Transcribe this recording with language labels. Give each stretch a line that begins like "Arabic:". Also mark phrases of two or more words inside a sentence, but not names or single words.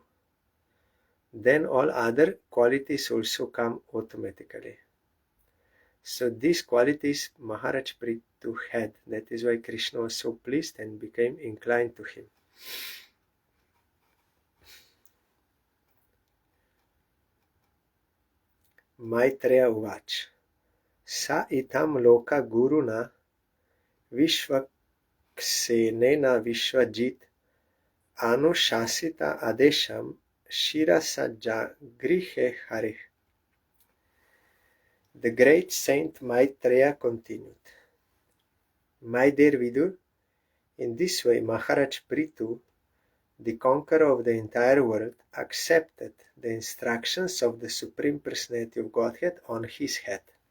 English: Then all other qualities also come automatically. So these qualities Maharaj Prithu had. That is why Krishna was so pleased and became inclined to him.
Sanskrit: मैत्रेय उवाच. स इत्थं लोक गुरुणा विष्वक्सेनेन विश्वजित् अनुशासित आदेशं शिरसाज्ञा गृहे हरिः.
English: The great saint Maitreya continued, My dear Vidur, in this way Maharaj Prithu, the conqueror of the entire world, accepted the instructions of the Supreme Personality of Godhead on his head.